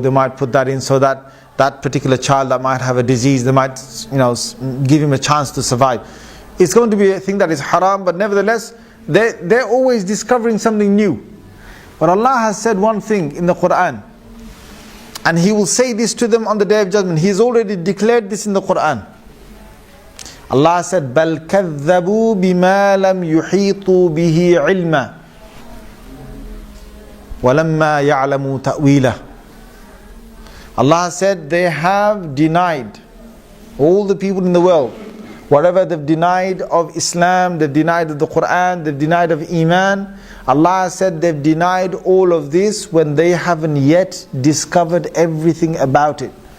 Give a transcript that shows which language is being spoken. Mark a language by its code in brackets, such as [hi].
[en] They might put that in so that that particular child that might have a disease, they might, give him a chance to survive. It's going to be a thing that is haram, but nevertheless, they're always discovering something new. But Allah has said one thing in the Quran, and He will say this to them on the Day of Judgment. He has already declared this in the Quran. Allah said, [ar] بَلْ كَذَّبُوا بِمَا لَمْ يُحِيطُوا بِهِ عِلْمًا وَلَمَّا يَعْلَمُوا تَأْوِيلَهُ. [en] Allah said they have denied, all the people in the world, whatever they've denied of Islam, they've denied of the Quran, they've denied of Iman. Allah said they've denied all of this when they haven't yet discovered everything about it.